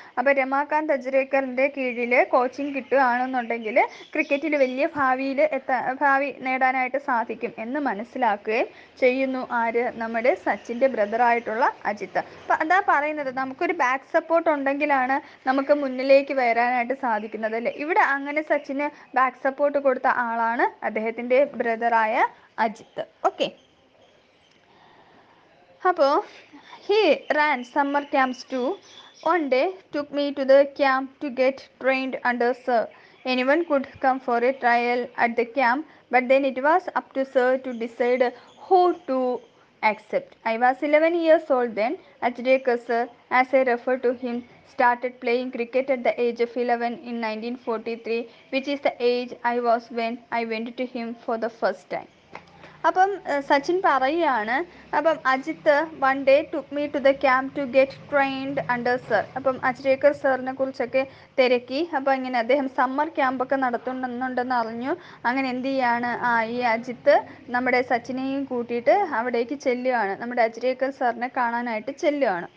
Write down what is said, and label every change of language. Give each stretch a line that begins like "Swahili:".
Malayalam: അപ്പോൾ രമാകാന്ത് അജ്രേക്കറിൻ്റെ കീഴിൽ കോച്ചിങ് കിട്ടുകയാണെന്നുണ്ടെങ്കിൽ ക്രിക്കറ്റിൽ വലിയ ഭാവി നേടാനായിട്ട് സാധിക്കും എന്ന് മനസ്സിലാക്കുകയും ചെയ്യുന്നു ആര്, നമ്മുടെ സച്ചിൻ്റെ ബ്രദറായിട്ടുള്ള അജിത്ത്. അപ്പം അതാ പറയുന്നത്, നമുക്കൊരു ബാക്ക് സപ്പോർട്ട് ഉണ്ടെങ്കിലാണ് നമുക്ക് മുന്നിലേക്ക് വരാനായിട്ട് സാധിക്കുന്നത് അല്ലേ. ഇവിടെ അങ്ങനെ സച്ചിന് ബാക്ക് സപ്പോർട്ട് കൊടുത്ത ആളാണ് അദ്ദേഹത്തിൻ്റെ ബ്രദറായ അജിത്ത്.
English: Okay, അപ്പോൾ he ran summer camps too. One day took me to the camp to get trained under sir. Anyone could come for a trial at the camp, but then it was up to sir to decide who to accept. I was 11 years old then. Ajrekar sir, as I refer to him, started playing cricket at the age of 11 in 1943, which is the age I was when I went to him for the first time.
Malayalam: അപ്പം സച്ചിൻ പറയുകയാണ്, അപ്പം
English: Ajith one day took me to the camp to get trained under sir.
Malayalam: അപ്പം അജ്രേക്കർ സാറിനെ കുറിച്ചൊക്കെ തിരക്കി. അപ്പോൾ ഇങ്ങനെ അദ്ദേഹം സമ്മർ ക്യാമ്പൊക്കെ നടത്തുന്നുണ്ടെന്ന് അറിഞ്ഞു. അങ്ങനെ എന്ത് ചെയ്യാണ്, ഈ അജിത്ത് നമ്മുടെ സച്ചിനെയും കൂട്ടിയിട്ട് അവിടേക്ക് ചെല്ലുകയാണ്, നമ്മുടെ അജ്രേക്കർ സാറിനെ കാണാനായിട്ട് ചെല്ലുകയാണ്.